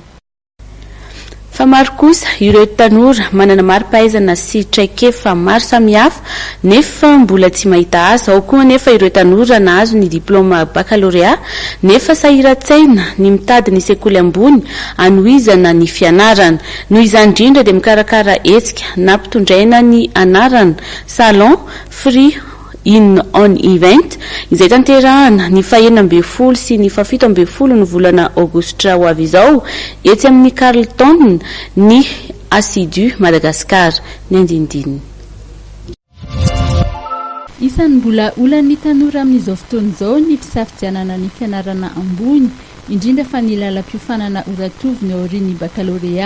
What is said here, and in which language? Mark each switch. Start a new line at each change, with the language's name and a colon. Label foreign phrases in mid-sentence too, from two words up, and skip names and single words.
Malagasy: Fa maro kosa ireo tanora manana mari-pahaizana sy traikefa maro samihafa nefa mbola tsy mahita asa, ao koa nefa ireo tanora nahazo ny
French: diplôma baccalauréat
Malagasy: nefa sahiran-tsaina ny mitady ny sekoly ambony anohizana ny fianarana. Noho izany indrindra dia mikarakara hetsika nampitondraina ny anarana salon
English: free in on event
Malagasy: izay tanterahana ny 14 sy ny 17 ny volana Aogositra ho avy izao etsy amin'ny Carleton ny Assidu Madagasikara ny andindininy. Isan'ny mbola olan'ny tanora amin'izao fotoana izao ny fisafidianana ny fianarana ambony indrindra fa ny lalam-piofanana oratovy ny aorian'ny baccalauréat.